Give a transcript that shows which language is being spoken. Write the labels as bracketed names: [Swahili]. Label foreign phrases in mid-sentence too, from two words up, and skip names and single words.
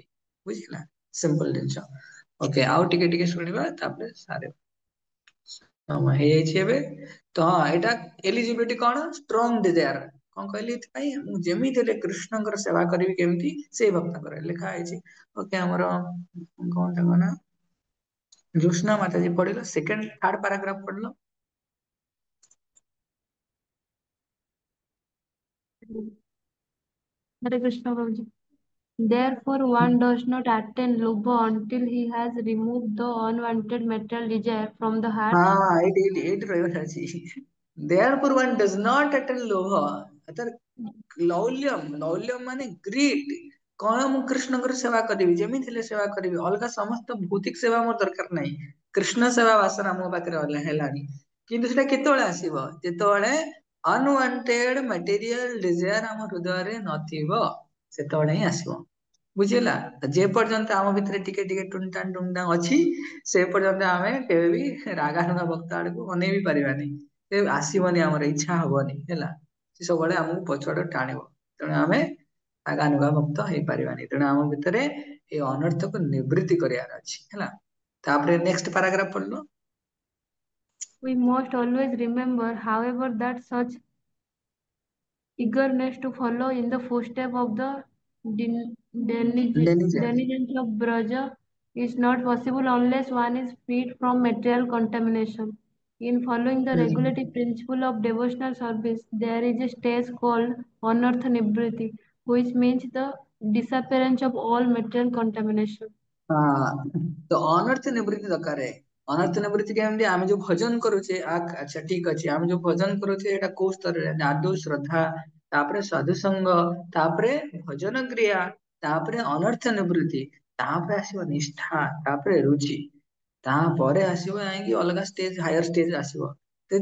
[Odia] ବୁଝିଲା ସିମ୍ପଲ ଜିନିଷ ଓକେ ଆଉ ଟିକେ ଟିକେ ଶୁଣିବା ତାପରେ ସାରିବା ହଁ ହେଇଯାଇଛି ଏବେ ତ ହଁ ଏଇଟା ଏଲିଜିବିଲିଟି କଣ [English] strong desire [Odia] କଣ କହିଲି ଏଥିପାଇଁ ମୁଁ ଯେମିତି ହେଲେ କୃଷ୍ଣଙ୍କର ସେବା କରିବି କେମିତି ସେଇ ଭକ୍ତଙ୍କର ଲେଖା ହେଇଛି ଓକେ ଆମର କଣ ତାଙ୍କ ନା ଜ୍ୟୋତ୍ସ୍ନା ମାତାଜୀ ପଢିଲ [English] second third paragraph [Odia] ପଢିଲ [Hindi] हरे कृष्ण प्रभु जी। [English] Therefore, one does not attain lobha until he has removed the unwanted material desire from the heart. [Odia] हाँ एट ରହିବାର ଅଛି [English] therefore one does not attain [Odia] ଲୋଭ ଅର୍ଥାତ ଲୌଲ୍ୟମ ମାନେ ଗ୍ରିଡ କଣ ମୁଁ କୃଷ୍ଣଙ୍କର ସେବା କରିବି ଯେମିତି ହେଲେ ସେବା କରିବି ଅଲଗା ସମସ୍ତ ଭୌତିକ ସେବା ମୋର ଦରକାର ନାହିଁ କୃଷ୍ଣ ସେବା ବାସନା ମୋ ପାଖରେ ହେଲାଣି କିନ୍ତୁ ସେଟା କେତେବେଳେ ଆସିବ ଯେତେବେଳେ ଅନୱାଣ୍ଟେଡ [English] material desire [Odia] ଆମ ହୃଦୟରେ ନଥିବ ସେତେବେଳେ ହିଁ ଆସିବ ବୁଝିଲା ଯେ ପର୍ଯ୍ୟନ୍ତ ଆମ ଭିତରେ ଟିକେ ଟିକେ ଟୁଣ୍ଟାନ ଅଛି ସେ ପର୍ଯ୍ୟନ୍ତ ଆମେ କେବେ ବି ରାଗାନୁଗା ଭକ୍ତ ଆଡକୁ ଅନେଇ ବି ପାରିବାନି ଆସିବନି ଆମର ଇଚ୍ଛା ହବନି ହେଲା ସେ ସବୁବେଳେ ଆମକୁ ପଛଆଡେ ଟାଣିବ ତେଣୁ ଆମେ ରାଗାନୁଗା ଭକ୍ତ ହେଇପାରିବାନି ତେଣୁ ଆମ ଭିତରେ ଏଇ ଅନର୍ଥକୁ ନିବୃତ୍ତି କରିବାର ଅଛି ହେଲା ତାପରେ [English] next paragraph [Odia] ପଢିଲ [English] We must always remember, however, that such eagerness to follow in the footsteps of the ଡେନିଜର denizens of Braja is not possible unless one is freed from material contamination. In following the regulative principle of devotional service, there is a stage called Anartha Nibriti, which means the disappearance of all material contamination. [Hindi] हाँ तो [Odia] ଅନର୍ଥ ନିବୃତ୍ତି ଦରକାର ଅନର୍ଥ ନିବୃତ୍ତି କେମିତି ଆମେ ଯୋଉ ଭଜନ କରୁଛେ ଆଚ୍ଛା ଠିକ ଅଛି ଆମେ ଯୋଉ ଭଜନ କରୁଛେ ଏଇଟା କୋଉ ସ୍ତରରେ ଆଦୌ ଶ୍ରଦ୍ଧା ତାପରେ ସାଧୁ ସଙ୍ଗ ତାପରେ ଭଜନ କ୍ରିୟା ତାପରେ ଅନର୍ଥ ନିବୃତ୍ତି ତାପରେ ଆସିବ ନିଷ୍ଠା ତାପରେ ରୁଚି ତାପରେ ଆସିବ ଯାଇକି ଅଲଗା ଷ୍ଟେଜ [English] higher stage [Odia] ଆସିବ ତ